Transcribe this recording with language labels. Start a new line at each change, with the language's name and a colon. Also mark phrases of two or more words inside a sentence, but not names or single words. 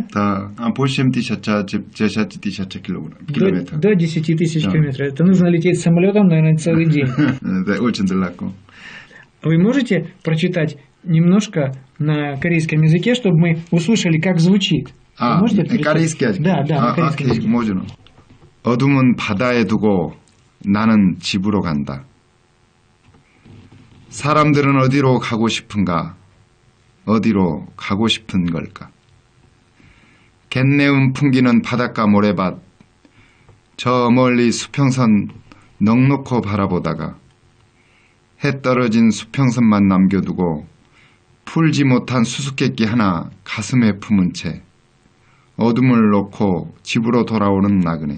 Russian: Да, 8 тысяч, 10 тысяч километров. До 10 тысяч километров. Это нужно лететь самолетом, наверное, целый день. Это очень далеко. Вы можете прочитать немножко на корейском языке, чтобы мы услышали, как звучит? корейский язык? Да, на корейском языке. можно.
Korean: 어둠은 바다에 두고 나는 집으로 간다. 사람들은 어디로 가고 싶은가? 어디로 가고 싶은 걸까? 갯내음 풍기는 바닷가 모래밭, 저 멀리 수평선 넉넉히 바라보다가 해 떨어진 수평선만 남겨두고 풀지 못한 수수께끼 하나 가슴에 품은 채 어둠을 놓고 집으로 돌아오는 나그네.